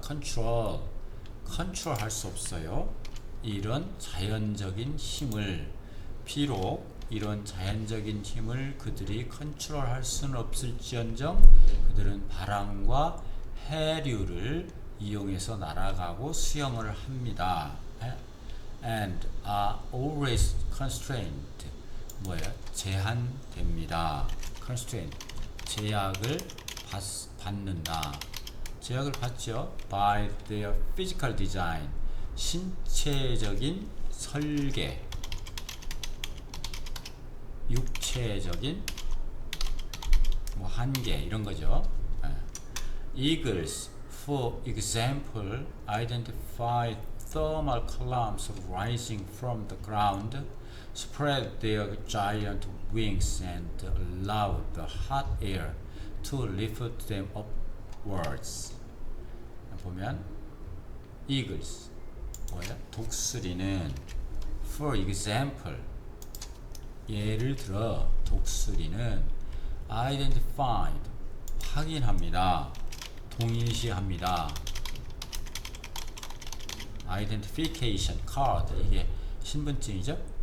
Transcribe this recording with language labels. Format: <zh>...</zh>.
<ko>control 할 수 없어요. 이런 자연적인 힘을 비록 이런 자연적인 힘을 그들이 컨트롤할 수는 없을지언정 그들은 바람과 해류를 이용해서 날아가고 수영을 합니다.</ko> <en>And are always constrained.</en> <ko>뭐예요? 제한됩니다. constraint. 제약을 받는다. 제약을 받죠.</ko> <en>By their physical design.</en> <ko>신체적인 설계. 육체적인 뭐 한계 이런 거죠.</ko> <en>Eagles, for example, identify thermal columns rising from the ground, spread their giant wings and allow the hot air to lift them upwards.</en> <ko>보면 eagles 뭐예요? 독수리는</ko> <en>for example</en> <ko>예를 들어 독수리는 identified 확인합니다. 동일시합니다.</ko> <en>identification card</en> <ko>이게 신분증이죠.</ko>